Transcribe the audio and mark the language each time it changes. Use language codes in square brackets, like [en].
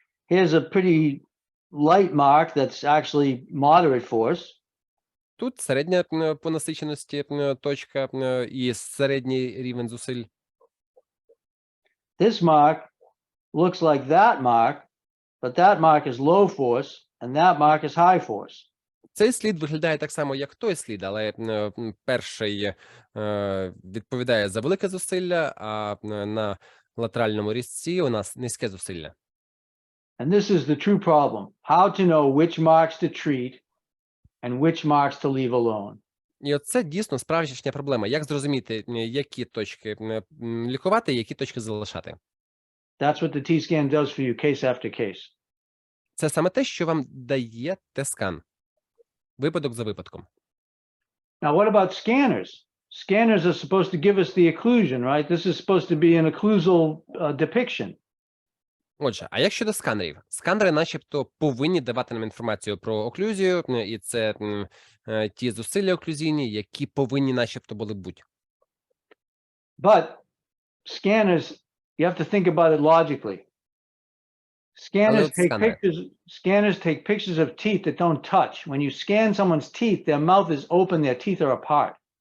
[en] Here's a pretty light mark that's actually moderate force. [uk] Тут середня по насиченості точка і середній рівень зусиль. [en] This mark looks like that mark, but that mark is low force and that mark is high force. [uk] Цей слід виглядає так само, як той слід, але перший відповідає за велике зусилля, а на латеральному різці у нас низьке зусилля. [en] And this is the true problem. How to know which marks to treat and which marks to leave alone. [uk] І оце дійсно справжня проблема. Як зрозуміти, які точки лікувати, які точки залишати? [en] That's what the T-scan does for you case after case. [uk] Це саме те, що вам дає Т-скан. Випадок за випадком. [en] Now, what about scanners? Scanners are supposed to give us the occlusion, right? This is supposed to be an occlusal depiction. [uk] Отже, а як щодо сканерів? Сканери начебто повинні давати нам інформацію про оклюзію, і це ті зусилля оклюзійні, які повинні начебто були бути. [en] But scanners, you have to think about it logically. Scanners take pictures of teeth that don't touch. When you scan someone's teeth, their mouth is open, their teeth are apart.